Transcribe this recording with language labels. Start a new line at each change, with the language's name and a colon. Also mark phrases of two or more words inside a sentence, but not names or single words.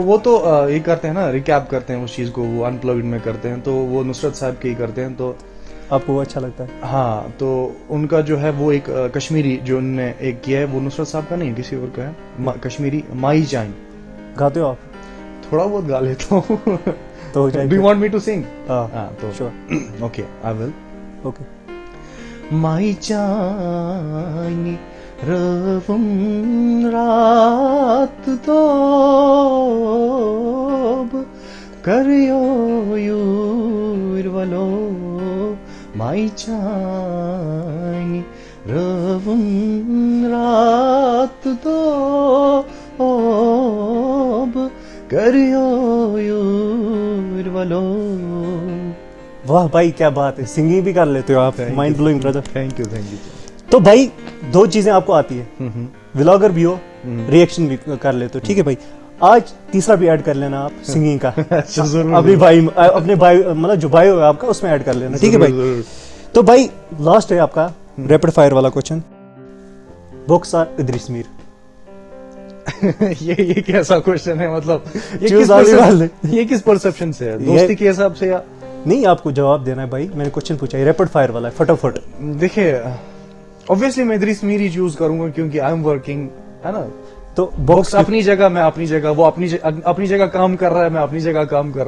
Urdu: وہ تو یہ کرتے ہیں نا، ریکیپ کرتے ہیں اس چیز کو، وہ انپلگڈ میں کرتے ہیں تو وہ نصرت صاحب کے ہی کرتے ہیں، تو آپ کو وہ اچھا لگتا ہے؟ ہاں تو ان کا جو ہے وہ ایک کشمیری جو انہوں نے ایک کیا ہے وہ نصرت صاحب کا نہیں کسی اور کا ہے، کشمیری مائی جائن. گاتے ہو آپ؟ تھوڑا بہت گا لیتا ہوں. تو
English: Do you want me to sing?
Urdu: ہاں تو شور.
English: Okay I will.
Urdu: اوکے.
Kashmiri: مائی جائن روم رات دوب کریو یور ولو مائی چائنی روم رات دوب کریو یور ولو.
Urdu: واہ بھائی کیا بات ہے، سنگنگ بھی کر لیتے ہو آپ.
English: Mind blowing brother. Thank you.
Urdu: تو بھائی 2 چیزیں آپ کو آتی ہے، ولاگر بھی ہو، ریئیکشن بھی کر لیتے ہو، ٹھیک ہے بھائی. آج تیسرا بھی ایڈ کر لینا آپ، سنگنگ کا. اپنے بھائی مطلب جو بھائی ہوگا آپ کا اس میں ایڈ کر لینا، ٹھیک ہے بھائی. تو بھائی لاسٹ ہے آپ کا
English: rapid fire
Urdu: والا کوشچن، بکس اور ادریس میر؟ یہ کیسا کوئسچن ہے، مطلب یہ کس پرسیپشن سے ہے، دوستی کے حساب سے یا نہیں? آپ کو جواب دینا ہے بھائی، میں نے کوئسچن پوچھا ہے,
English: rapid fire
Urdu: والا ہے، فٹافٹ. دیکھیے اوبویسلی میں ادریس میر ہی چوز کروں گا کیونکہ
English: I am working,
Urdu: ہے نا. تو باکس اپنی جگہ، میں اپنی جگہ، وہ اپنی جگہ کام کر رہا ہے، میں اپنی جگہ کام کر رہا